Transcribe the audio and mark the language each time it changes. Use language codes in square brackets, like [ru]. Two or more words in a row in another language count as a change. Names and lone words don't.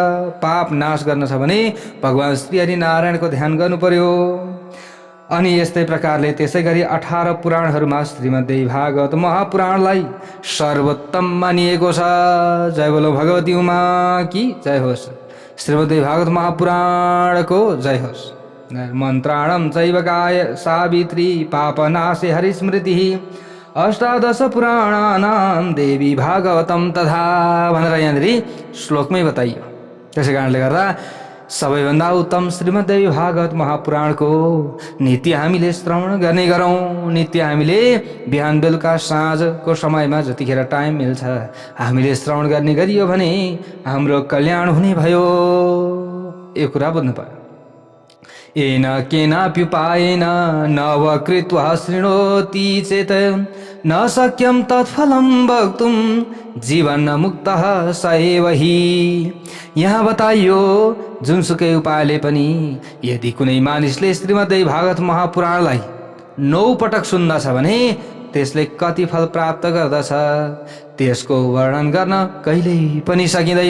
[ne] पाप नाश गर्न छ भने भगवान श्री हरि नारायणको ध्यान गर्नु पर्यो। अनि यस्तै प्रकारले त्यसै गरी 18 पुराणहरूमा श्रीमद्देवी भागवत महापुराणलाई सर्वोत्तम मानिएको छ। जय बोलो भगवती उमा की जय होस्। श्रीमद्देवी भागवत महापुराणको जय होस्। [sa] मन्त्राणं चैव गाय सावित्री पापनाशे हरिस्मृतिः अष्टादश पुराणानां देवी भागवतम तथा [ne] भनेर यहाँनिर श्लोकमै बताइयो। त्यसै कारणले गर्दा सबैभन्दा उत्तम श्रीमद्देवी भागवत महापुराणको नित्य हामीले श्रवण गर्ने गरौँ। नित्य हामीले बिहान बेलुका साँझको समयमा जतिखेर टाइम मिल्छ हामीले श्रवण गर्ने गरियो भने हाम्रो कल्याण हुने भयो। यो कुरा बुझ्नु पर्यो। [sa] येन केनाप्युपायेन नवकृत्वा शृणोति चेत् न शक्यं तत्फलं वक्तुं जीवन मुक्तः स एव हि। [ne] यहाँ बताइयो जुनसुकै उपायले पनि यदि कुनै मानिसले श्रीमद्देवी भागवत महापुराणलाई 9 पटक सुन्दछ भने त्यसले कति फल प्राप्त गर्दछ त्यसको वर्णन गर्न कहिल्यै पनि सकिँदैन।